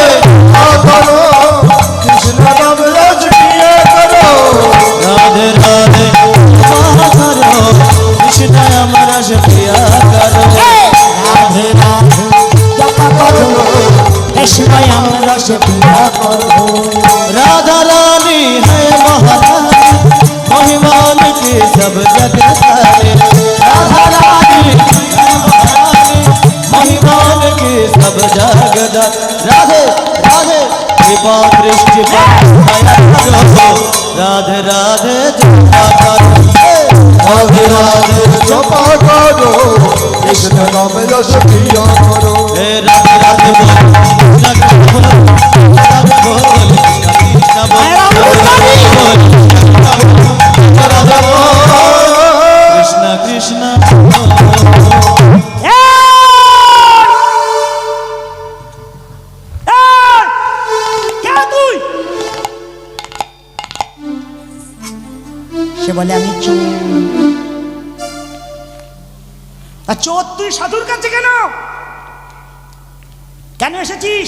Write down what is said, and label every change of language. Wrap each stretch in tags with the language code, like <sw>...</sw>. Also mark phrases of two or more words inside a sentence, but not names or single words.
<hi>करो कृष्ण नाम रस पिया करो। राधे राधे जपा करो, कृष्ण अमरस पिया करो। राधे राधे जपा करो, कृष्ण अमरस पिया करो। राधा रानी है महारानी, महिमान के सब जग सारे। राधा रानी है महारानी, महिमान के सब जग। राधे राधे कृपा दृष्टि पर दया करो, राधे राधे जपा करो। राधे राधे जपा करो, कृष्ण नाम रस पिया करो। हे राधे राधे बोल, कृष्ण कृष्ण बोल, राधे बोल, कृष्ण बोल, राधे बोल, कृष्ण कृष्ण बोल।</hi> <bn>কে তুই? সে বলে আমি চোর। তা চোর তুই সাধুর কাছে কেন কেন এসেছিস?</bn>